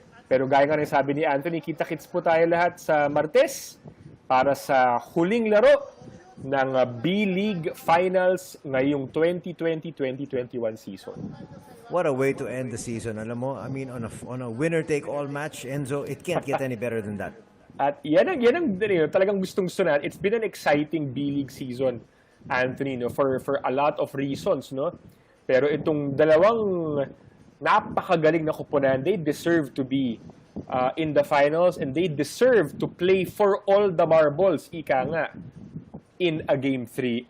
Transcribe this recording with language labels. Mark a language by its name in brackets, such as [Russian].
[Filipino] Pero gaya nga rin sabi ni Anthony, kita-kits po tayo lahat sa Martes para sa huling laro ng B.LEAGUE Finals ngayong 2020-2021 season. [English] What a way to end the season. [Filipino] Alam mo, [English] I mean, on a winner-take-all match, Enzo, it can't get any better than that. [Filipino] At yan ang talagang gustong-gusto na. [English] It's been an exciting B.LEAGUE season, Anthony, no, for a lot of reasons, no? [Filipino] Pero itong dalawang napakagaling na koponan, [English] they deserve to be in the finals and they deserve to play for all the marbles, [Filipino] ika nga, [English] in a Game 3.